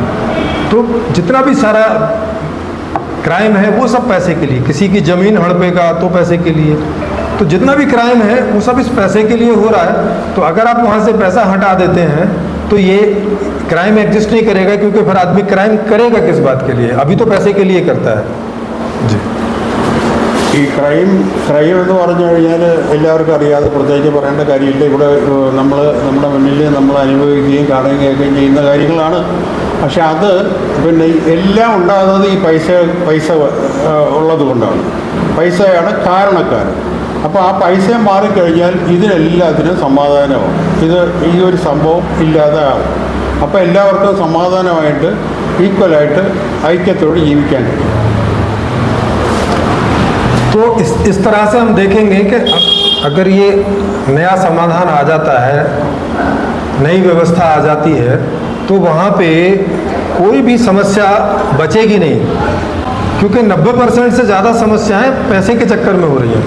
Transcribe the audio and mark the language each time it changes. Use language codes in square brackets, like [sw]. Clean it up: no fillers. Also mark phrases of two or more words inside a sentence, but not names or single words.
[hi] तो जितना भी सारा क्राइम है वो सब पैसे के लिए, किसी की ज़मीन हड़पेगा तो पैसे के लिए, तो जितना भी क्राइम है वो सब इस पैसे के लिए हो रहा है। तो अगर आप वहाँ से पैसा हटा देते हैं तो ये क्राइम एग्जिस्ट नहीं करेगा, क्योंकि फिर आदमी क्राइम करेगा किस बात के लिए, अभी तो पैसे के लिए करता है। जी, [ml] ഈ ക്രൈം എന്ന് പറഞ്ഞു കഴിഞ്ഞാൽ എല്ലാവർക്കും അറിയാതെ പ്രത്യേകിച്ച് പറയേണ്ട കാര്യമില്ല। ഇവിടെ നമ്മുടെ മുന്നിൽ നമ്മൾ അനുഭവിക്കുകയും കാണുകയും കേൾക്കുകയും ചെയ്യുന്ന കാര്യങ്ങളാണ്. പക്ഷെ അത് പിന്നെ എല്ലാം ഉണ്ടാകുന്നത് ഈ പൈസ ഉള്ളത് കൊണ്ടാണ്. പൈസയാണ് കാരണക്കാരൻ. അപ്പോൾ ആ പൈസ മാറിക്കഴിഞ്ഞാൽ ഇതിനെല്ലാത്തിനും സമാധാനമാവും. ഈ ഒരു സംഭവം ഇല്ലാതെ ആവും. അപ്പോൾ എല്ലാവർക്കും സമാധാനമായിട്ട് ഈക്വലായിട്ട് ഐക്യത്തോടെ ജീവിക്കാൻ കഴിയും. [hi] तो इस तरह से हम देखेंगे कि अगर ये नया समाधान आ जाता है, नई व्यवस्था आ जाती है, तो वहाँ पे कोई भी समस्या बचेगी नहीं, क्योंकि 90% से ज़्यादा समस्याएं पैसे के चक्कर में हो रही हैं।